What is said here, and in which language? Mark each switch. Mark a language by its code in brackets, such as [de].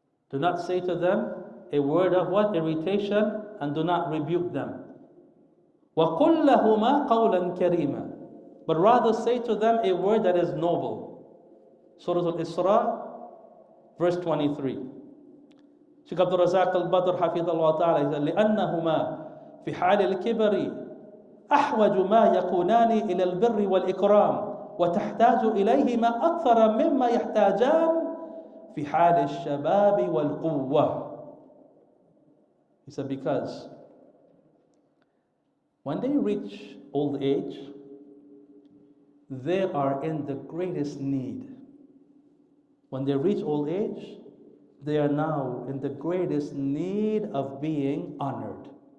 [en] Do not say to them a word of what? Irritation, and do not rebuke them. [ar] وَقُلْ لَهُمَا قَوْلًا كَرِيمًا. [en] But rather say to them a word that is noble. Surah Al-Isra, verse 23. Shaykh Abdul Razak al-Badr hafidhahullah ta'ala, he said, [ar] لِأَنَّهُمَا فِي حَالِ الْكِبَرِ أحوج ما يكونان إلى البر والإكرام وتحتاج إليهما أكثر مما يحتاجان في حال الشباب والقوة. [en] He said, because when they reach old age, they are in the greatest need. When they reach old age, they are now in the greatest need of being honored.